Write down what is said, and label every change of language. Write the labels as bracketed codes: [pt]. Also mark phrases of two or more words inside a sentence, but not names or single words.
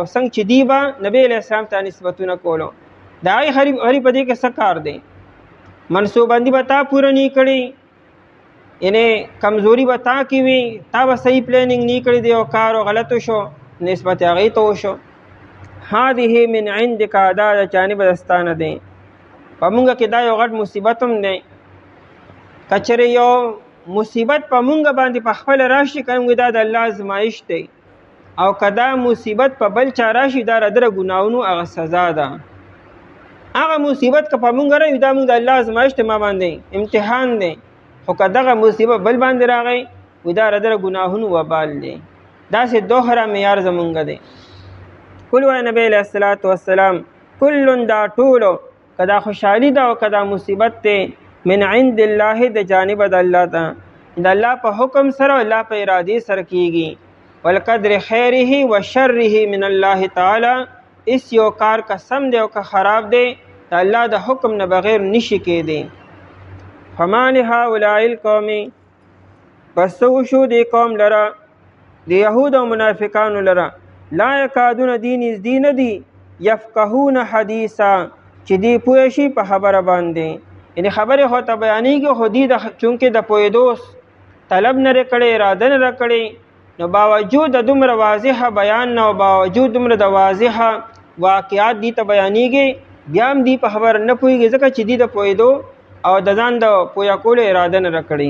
[ps] څنګه چې دی به نبی [ar] علیه السلام [ps] ته نسبتونه کولو، د هغې هرې په دې کې څه کار دی؟ منصوبندي به تا پوره نه کړي، یعنی کمزوری به تا کې وي، تا به صحیح پلانینګ نه کړی دی او کار غلط شو، نسبت هغې ته وشو. [ar] هذه من عندك، [ps] دا د جانب دستانه دی. په مونږ کې دا یو غټ مصیبت هم دی. که چېرې یو مصیبت په مونږ باندې په خپله راشي که موږ دا د الله ازمایش دی، او که دا مصیبت په بل چا راشي دا د ده ګناهونو هغه سزا ده. هغه مصیبت که په مونږ راشي دا مونږ د الله ازمایش دی، ما باندې امتحان دی. خو که دغه مصیبت بل باندې راغی وي دا د ده ګناهونو وبال دی. داسې دوهره معیار زمونږ دی. کل وای نبی [ar] علیه الصلاة والسلام [ps] کل دا ټولو که دا خوشحالي ده او که دا مصیبت دی [ar] من عند الله [ps] د جانب د الله ته، د الله په حکم سره او الله په ارادې سره کیږي. [ar] والقدر خیره و شره من الله تعالی، [ps] اس یو کار که سم دی او که خراب دی د الله د حکم نه بغیر نشي کېدی. [ar] فما لهؤلاء القوم، [ps] پس څه وشو دې قوم لره، د یهود او منافقانو لره، [ar] لا یکادون [ps] دی نږدې نه دي [ar] یفقهون حدیثا [ps] چې دی پوه شي په خبره باندې. یعنې خبرې خو ته بیانېږي خو دوی چونکې د پوهېدو طلب نه کړی، اراده نه کړې، نو باوجود د دومره واضحه بیان نه او باوجود دومره د واضحه واقعات دي ته بیانېږي بیا هم دی په خبره نه پوهېږي، ځکه چې دی د پوهېدو او د ځان د پوهه کولو اراده نه کړې.